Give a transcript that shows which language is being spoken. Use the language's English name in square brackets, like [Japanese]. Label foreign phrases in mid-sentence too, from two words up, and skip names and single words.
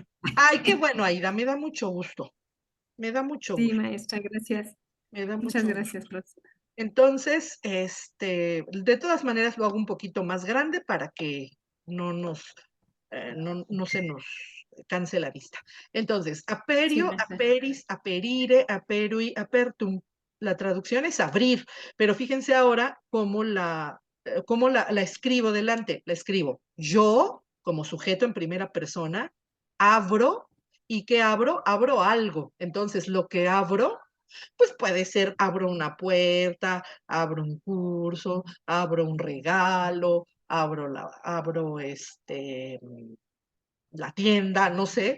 [Spanish] Ay, qué bueno, Aida, me da mucho gusto, me da mucho Sí, gusto, maestra, gracias. me da Muchas mucho gusto. gracias, profesora. Entonces, de todas maneras lo hago un poquito más grande para que no no se nos canse la vista. Entonces, Sí, aperio, maestra. [Latin] aperis, aperire, aperui, apertum. [Spanish] La traducción es abrir, pero fíjense ahora cómo la escribo delante. La escribo yo, como sujeto en primera persona, abro, ¿y qué abro? Abro algo. Entonces, lo que abro pues puede ser, abro una puerta, abro un curso, abro un regalo, abro la tienda, no sé.